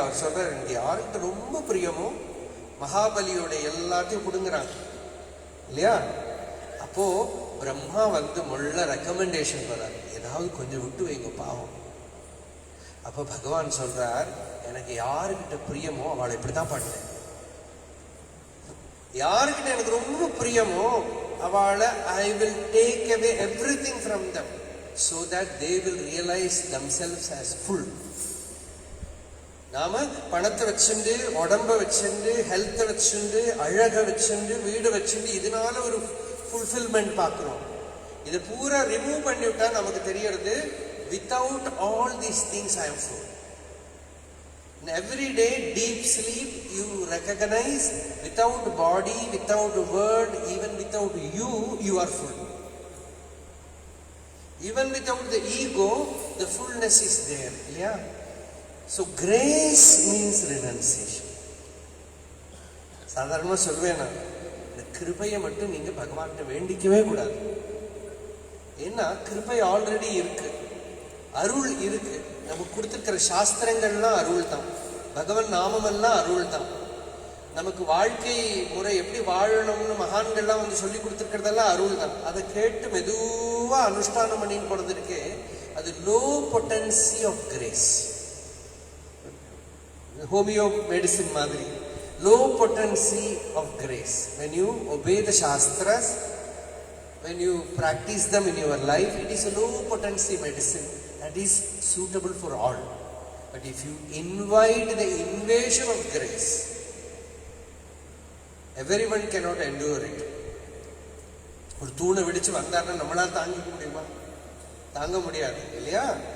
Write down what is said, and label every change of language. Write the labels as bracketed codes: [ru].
[ta] அவர் சொல்றாரு, எனக்கு யாருக்கிட்ட ரொம்ப பிரியமோ மகாபலியோட எல்லாத்தையும் கொடுங்குறாங்க இல்லையா? அப்போ பிரம்மா முள்ள ரெக்கமெண்டேஷன் வராரு, ஏதாவது கொஞ்சம் விட்டு வைங்க பாவம். அப்ப பகவான் சொல்றார், எனக்கு யாருக்கிட்ட பிரியமோ அவளை இப்படித்தான் பண்ணேன். யாருக்கிட்ட எனக்கு ரொம்ப பிரியமோ அவளை [en] I will take away everything from them so that they will realize themselves as full. [ta] நாம பணத்தை வச்சுண்டு, உடம்ப வச்சுண்டு, ஹெல்த்தை வச்சுண்டு, அழக வச்சுண்டு, வீடு வச்சுண்டு, இதனால ஒரு fulfillment பார்க்கிறோம். இதை பூரா ரிமூவ் பண்ணிவிட்டா நமக்கு தெரியறது, [en] without all these things I am full. In every day deep sleep you recognize, without body, without word, even without you, you are full. Even without the ego, the fullness is there. Yeah. So grace means renunciation. [ta] சாதாரணமா சொல்வேன் நான், இந்த கிருபையை மட்டும் நீங்க பகவான்கிட்ட வேண்டிக்கவே கூடாது. ஏன்னா கிருபை ஆல்ரெடி இருக்கு, அருள் இருக்கு. நமக்கு கொடுத்துருக்கிற சாஸ்திரங்கள்லாம் அருள் தான், பகவன் நாமமெல்லாம் அருள் தான். நமக்கு வாழ்க்கை முறை எப்படி வாழணும்னு மகான்கள்லாம் சொல்லி கொடுத்துருக்கிறதெல்லாம் அருள் தான். அதை கேட்டு மெதுவா அனுஷ்டானம் பண்ணின்னு போறது இருக்கே, அது [en] Low potency of grace. Homeo medicine மாதிரி low potency of grace. When you obey the shastras, when you practice them in your life, it is a low potency medicine that is suitable for all. But if you invite the invasion of grace, everyone cannot endure it. [ta] ஒரு தூணை விடிச்சு வந்தாருன்னா நம்மளால தாங்கிக்க முடியுமா? தாங்க முடியாது இல்லையா?